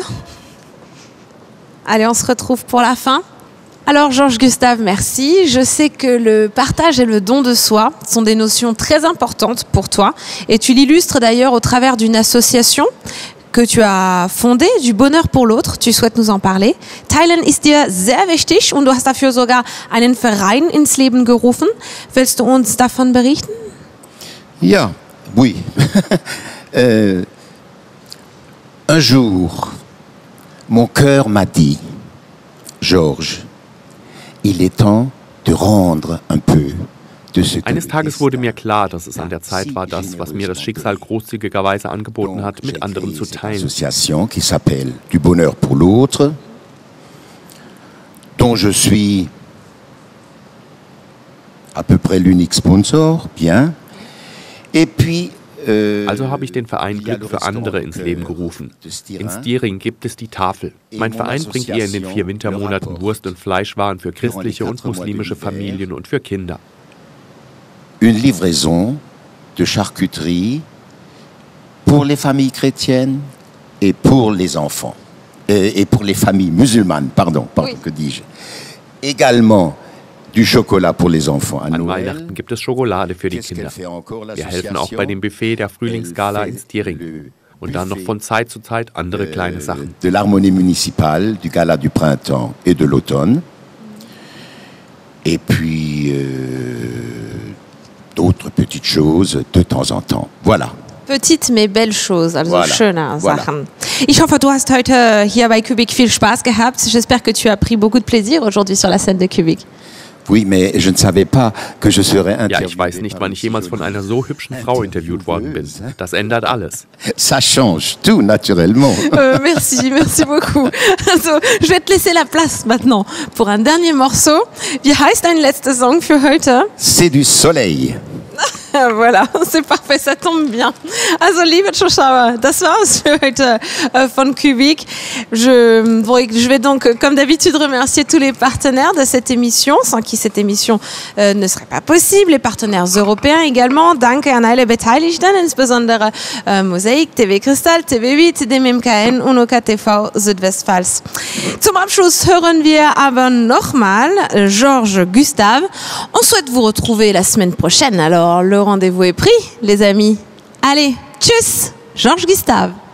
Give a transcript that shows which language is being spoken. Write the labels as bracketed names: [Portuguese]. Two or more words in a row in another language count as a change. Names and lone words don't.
[French] Allez, on se retrouve pour la fin. Alors Georges Gustave, merci. Je sais que le partage et le don de soi sont des notions très importantes pour toi et tu l'illustres d'ailleurs au travers d'une association que tu as fondée, du Bonheur pour l'autre. Tu souhaites nous en parler. [German] Teilen ist dir sehr wichtig und du hast dafür sogar einen Verein ins Leben gerufen. Willst du uns davon berichten? Ja, [French] oui. Un jour, mon cœur m'a dit, Georges, il est temps de rendre un peu de ce que... [German] Eines Tages wurde mir klar, dass es an der Zeit war, das, was mir das Schicksal großzügigerweise angeboten hat, mit anderen zu teilen. [French] Une association qui s'appelle Du Bonheur pour l'autre, dont je suis à peu près l'unique sponsor, bien. Et puis... [German] Also habe ich den Verein Glück für andere ins Leben gerufen. In Stiering gibt es die Tafel. Mein Verein bringt ihr in den 4 Wintermonaten Wurst- und Fleischwaren für christliche und muslimische Familien und für Kinder. [French] Une livraison de charcuterie pour les familles chrétiennes et pour les enfants. Et pour les familles musulmanes, pardon, Oui. que dis-je. Également du Chocolat pour les enfants à [German] An [French] Noël. [German] Weihnachten gibt es Schokolade für die Kinder. Wir helfen auch bei dem Buffet der Frühlingsgala in Stiering. Und dann noch von Zeit zu Zeit andere kleine Sachen. [French] De l'harmonie municipale, du gala du printemps et de l'automne. Et puis d'autres petites choses de temps en temps. Voilà. Petites mais belles choses, [German] also [French] Voilà. [German] schöne [French] Voilà. [German] Sachen. Ich hoffe, du hast heute hier bei Kubik viel Spaß gehabt. [French] J'espère que tu as pris beaucoup de plaisir aujourd'hui sur la scène de Kubik. Oui, mais je ne savais pas que je serais [German] Ja, [French] interviewé. [German] ich weiß nicht, wann ich jemals von einer so hübschen Frau interviewt worden bin. Das ändert alles. [French] Ça change tout, naturellement. Merci beaucoup. Also, je vais te laisser la place maintenant pour un dernier morceau. [German] Wie heißt dein letzter Song für heute? [French] C'est du soleil. Voilà, c'est parfait, ça tombe bien. [German] Also, liebe Zuschauer, das war's für heute von Kubik. [French] Je vais donc, comme d'habitude, remercier tous les partenaires de cette émission, sans qui cette émission ne serait pas possible. Les partenaires européens également. [German] Danke an alle Beteiligten, insbesondere Mosaik, TV Kristall, TV8, DMMKN und OKTV Südwestpfalz. Zum Abschluss hören wir aber nochmal Georges Gustave. [French] On souhaite vous retrouver la semaine prochaine, alors le rendez-vous est pris, les amis. Allez, tchuss, Georges Gustave.